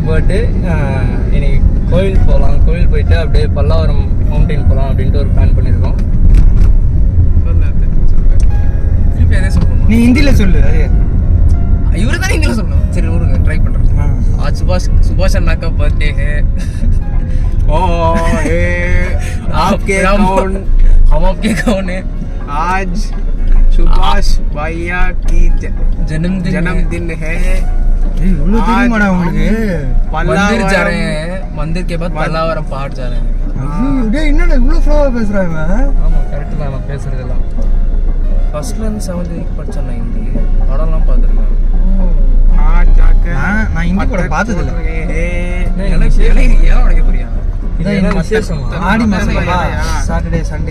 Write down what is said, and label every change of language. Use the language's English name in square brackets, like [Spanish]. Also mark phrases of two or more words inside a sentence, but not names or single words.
[Tamil] சாப்பிட்டு இன்னைக்கு கோயில் போகலாம், கோயில் போயிட்டு அப்படியே பல்லாவரம் மவுண்டைன் போகலாம் அப்படின்ட்டு ஒரு பிளான் பண்ணியிருக்கோம். திருப்பி அதே சொல்லணும், நீ ஹிந்தியில் சொல்லு. அதே இவரு தானே ஹிந்தியில் சொல்லணும். சரி விடுங்க, ட்ரை பண்ணுறேன். [Hindi] आज सुभाष अन्ना का बर्थडे है। आपके कौन? हम आपके कौन है? आज सुभाष भैया की जन्मदिन है। [Tamil] தெரியுமாடா உங்களுக்கு? [Hindi] मंदिर जा रहे हैं, मंदिर के बाद पल्लावरम पहाड़ जा रहे हैं। [Tamil] என்னடா இவ்வளவு ஃப்ளோவா பேசுறாங்க? ஆமாம், கரெக்டு தான் நான் பேசுறதெல்லாம். ஃபர்ஸ்ட்ல இருந்து 7th வரைக்கும் படிச்சேன் நான் ஹிந்தி, படம்லாம் பார்த்துருக்கேன். நான் ஹிந்தி படம் பார்த்தது இல்லை. எனக்கு ஏன் உனக்கு புரியா? ஆடி மாசம் [English] Saturday Sunday.